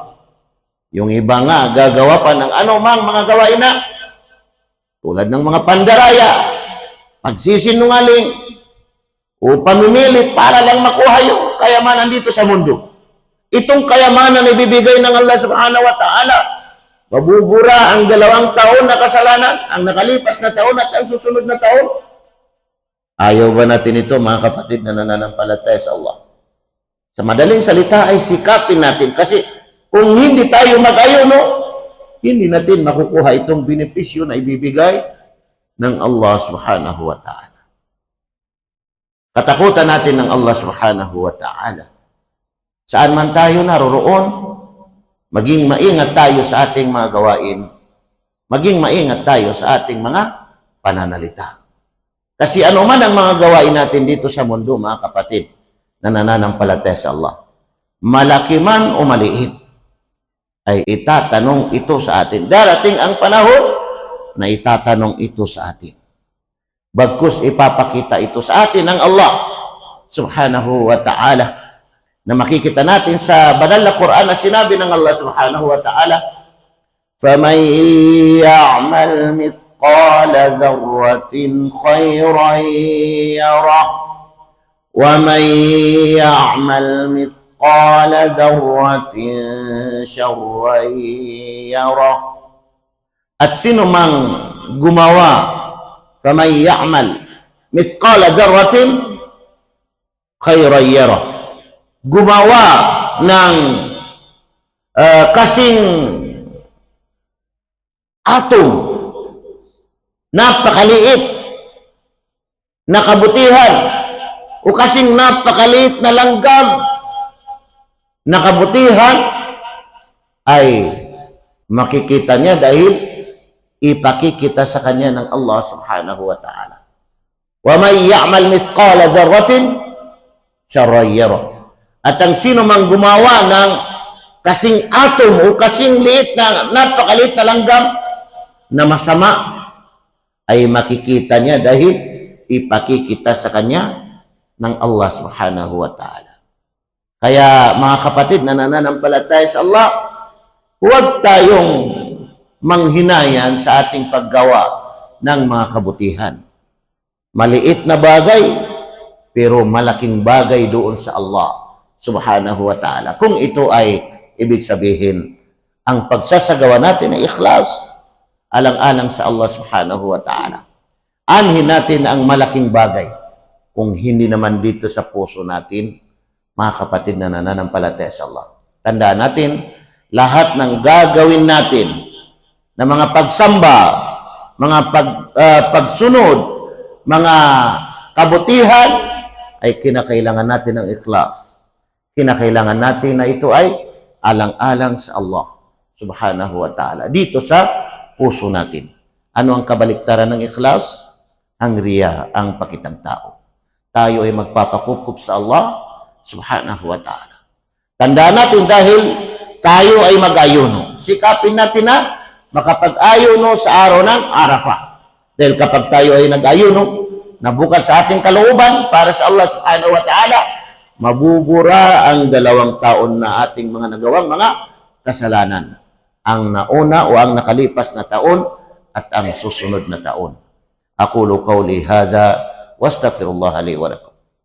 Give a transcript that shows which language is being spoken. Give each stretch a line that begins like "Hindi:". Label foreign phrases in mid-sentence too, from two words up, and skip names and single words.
Filipino: Yung iba nga, gagawa pa ng anumang mga gawain na, tulad ng mga pandaraya, pagsisinungaling, o pamimilit para lang makuha yung kayamanan dito sa mundo. Itong kayamanan na ibibigay ng Allah
Arabic: سبحانه وتعالى,
Filipino: Mabubura ang 2 taon na kasalanan, ang nakalipas na taon at ang susunod na taon. Ayaw ba natin ito, mga kapatid na nananampalataya sa Allah? Sa madaling salita ay sikapin natin kasi kung hindi tayo mag-ayuno, hindi natin makukuha itong benepisyo na ibibigay ng Allah
Arabic: سبحانه وتعالى.
Filipino: Katakutan natin ng Allah
Arabic: سبحانه وتعالى.
Filipino: Saan man tayo naroroon, maging maingat tayo sa ating mga gawain, maging maingat tayo sa ating mga pananalita. Kasi ano man ang mga gawain natin dito sa mundo, mga kapatid, na nananampalataya sa Allah, malaki man o maliit, ay itatanong ito sa atin. Darating ang panahon na itatanong ito sa atin. Bagkus ipapakita ito sa atin ng Allah
Arabic: سبحانه وتعالى,
Filipino: na makikita natin sa banal na Quran na sinabi ng Allah
Arabic: سبحانه وتعالى, فَمَنْ يَعْمَلْ مِثْقَالَ ذَرَّةٍ خَيْرًا يَرَهُ وَمَنْ يَعْمَلْ مِثْقَالَ ذَرَّةٍ شَرًّا يَرَهُ.
Filipino: At sino mang gumawa,
Arabic: فَمَنْ يَعْمَلْ مِثْقَالَ ذَرَّةٍ خَيْرًا يَرَهُ,
Filipino: gumawa ng kasing atom, napakaliit na kabutihan, o kasing napakaliit na langgam na kabutihan, ay makikita niya dahil ipakikita sa kanya ng Allah
Arabic: سبحانه وتعالى. وَمَنْ يَعْمَلْ مِثْقَالَ ذَرَّةٍ شَرًّا يَرَهُ.
Filipino: At ang sino mang gumawa ng kasing atom o kasing liit na napakaliit na langgam na masama, ay makikita niya dahil ipakikita sa kanya ng Allah
Arabic: سبحانه وتعالى.
Filipino: Kaya mga kapatid na nananampalataya sa Allah, huwag tayong manghinayan sa ating paggawa ng mga kabutihan. Maliit na bagay, pero malaking bagay doon sa Allah
Arabic: سبحانه وتعالى.
Filipino: Kung ito ay ibig sabihin, ang pagsasagawa natin ay ikhlas, alang-alang sa Allah
Arabic: سبحانه وتعالى.
Filipino: Anhin natin ang malaking bagay. Kung hindi naman dito sa puso natin, mga kapatid na nananampalataya sa Allah, tandaan natin, lahat ng gagawin natin na mga pagsamba, mga pagsunod, mga kabutihan, ay kinakailangan natin ng ikhlas. Kinakailangan natin na ito ay alang-alang sa Allah
Arabic: سبحانه وتعالى.
Filipino: Dito sa puso natin. Ano ang kabaliktaran ng ikhlas? Ang riya, ang pakitang tao. Tayo ay magpapakukup sa Allah
Arabic: سبحانه وتعالى.
Filipino: Tandaan natin dahil tayo ay mag-ayuno. Sikapin natin na makapag-ayuno sa araw ng Arafah. Dahil kapag tayo ay nag-ayuno, nabukat sa ating kalooban para sa Allah
Arabic: سبحانه وتعالى,
Filipino: mabubura ang 2 taon na ating mga nagawang mga kasalanan. Ang nauna o ang nakalipas na taon at ang susunod na taon.
Arabic: أقول قولي هذا وأستغفر الله لي ولكم.